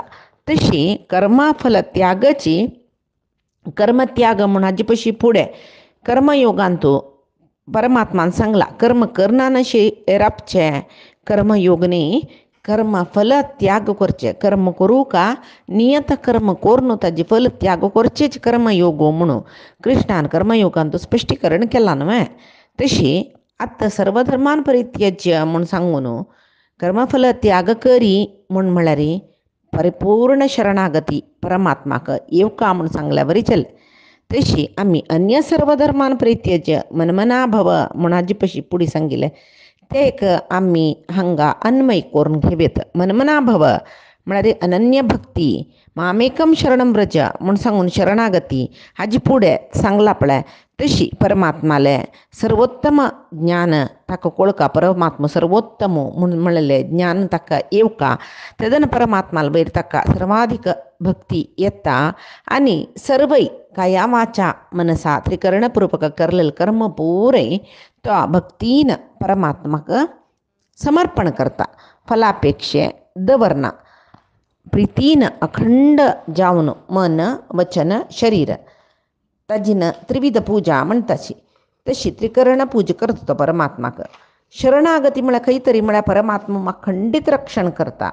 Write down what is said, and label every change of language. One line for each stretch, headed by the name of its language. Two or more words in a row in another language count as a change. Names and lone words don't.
Konkani: तशी कर्मा फल त्यागाची कर्मत्याग म्हूण हाजे पयशी फुडें कर्मयोगान तूं परमात्मान सांगला कर्म करना नशे रावचे कर्मयोग न्ही कर्म फल त्याग करचे. कर्म करूं का नियत कर्म कोरून ताजे फल त्याग करचेच कर्मयोग म्हणून कृष्णान कर्मयोगान तूं स्पश्टीकरण केलां न्हय. तशी आतां
Sanskrit: सर्व धर्मान परित्यज्य
Konkani: म्हूण सांगून कर्मफल त्याग करी म्हूण म्हळ्यार परिपूर्ण शरणागती परमात्माक येवका म्हूण सांगल्या बरी चल. तशी आमी अन्य
Sanskrit: सर्व धर्मान परित्यज्य मनमना भव
Konkani: म्हूण हाजे पयशी फुडें सांगिल्लें ते एक आमी हांगा अन्वय करून घेवेत.
Sanskrit: मनमना भव
Konkani: म्हळ्यार अनन्य भक्ती
Sanskrit: मामेकम शरणं व्रज
Konkani: म्हूण सांगून शरणागती हाजे फुडें सांगला पळय. तशी परमात्माले सर्वोत्तम ज्ञान ताका कळका परमात्मा सर्वोत्तम म्हूण म्हणलें ज्ञान ताका येवका तेदन परमात्माला वयर ताका सर्वाधिक भक्ती येता आनी सर्वय काया वाचा मनसा त्रिकरणपूर्वक करलेले कर्म पुरय तो भक्तीन परमात्माक समर्पण करता. फलापेक्षे दवरना प्रितीन अखंड जावन मन वचन शरीर ताजीन त्रिविध पूजा म्हणटाची. तशी त्रिकरण पूजा करता तो परमात्माक. शरणागती म्हळ्यार खंय तरी म्हळ्यार परमात्मा म्हाका खंडीत रक्षण करता.